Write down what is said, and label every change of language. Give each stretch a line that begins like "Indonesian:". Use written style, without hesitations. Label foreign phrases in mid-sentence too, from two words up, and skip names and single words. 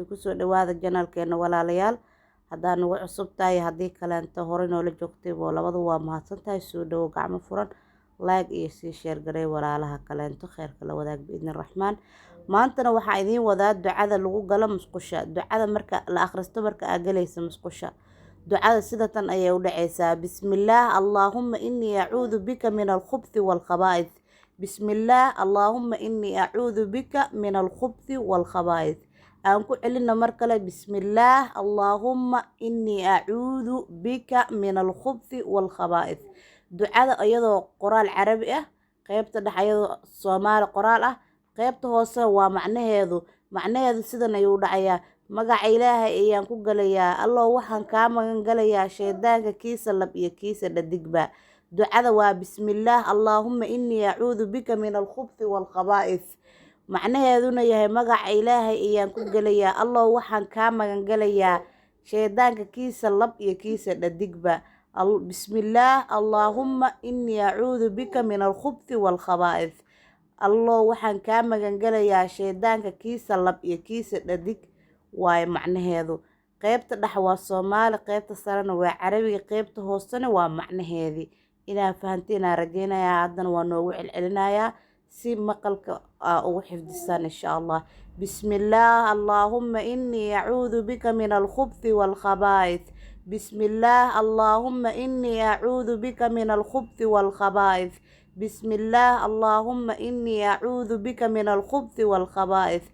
Somali: Kusoo dhawaada janaalkeena walaalayaal. Haddaan ugu cusub tahay haddii kaleento hore noola joogtay oo labadu waa mahadsan tahay. Soo dhawo gacmo furan, like iyo sii share garay walaalaha kaleento khayrka la wadaag
Arabic: بإذن الرحمن.
Somali: Maantana waxaa idiin wadaa ducada lagu galo musqusha. Ducada marka la akhristo marka aad galaysa musqusha. ducada sida tan ayay u dhacaysaa.
Arabic: بسم الله، اللهم إني أعوذ بك من الخبث والخبائث. بسم الله، اللهم إني أعوذ بك من الخبث والخبائث.
Somali: aan ku celina mar kale.
Arabic: بسم الله، اللهم إني أعوذ بك من الخبث والخبائث.
Somali: ducada iyadoo qoraal carabi ah, qaybta dhexe iyadoo Soomaali qoraal ah, qaybta hoose waa macnaheedu sidan ayuu dhacayaa. magaca Ilaahay ayaan ku galayaa. Allow waxaan kaa magan galayaa shaydaanka kiisa lab iyo kiisa dhadigba. ducada waa
Arabic: بسم الله، اللهم إني أعوذ بك من الخبث والخبائث.
Somali: macnaheeduna yahay magaca Ilaahay ayaan ku galayaa. Allow waxaan kaa magan galayaa shaydaanka kiisa lab iyo kiisa dhadigba.
Arabic: بسم الله، اللهم إني أعوذ بك من الخبث والخبائث.
Somali: Allow waxaan kaa magan galayaa shaydaanka kiisa lab iyo kiisa dhadig waaye macnaheedu. qaybta dhex waa Soomaali, qaybta sarena waa Carabiga, qaybta hoosena waa macnaheedii. inaa fahanteen aan rajeynayaa. haddana waa noogu celcelinayaa si maqalka ugu xifdisaan
Arabic: إن شاء الله. بسم الله، اللهم إني أعوذ بك من الخبث والخبائث. بسم الله، اللهم إني أعوذ بك من الخبث والخبائث. بسم الله، اللهم إني أعوذ بك من الخبث والخبائث.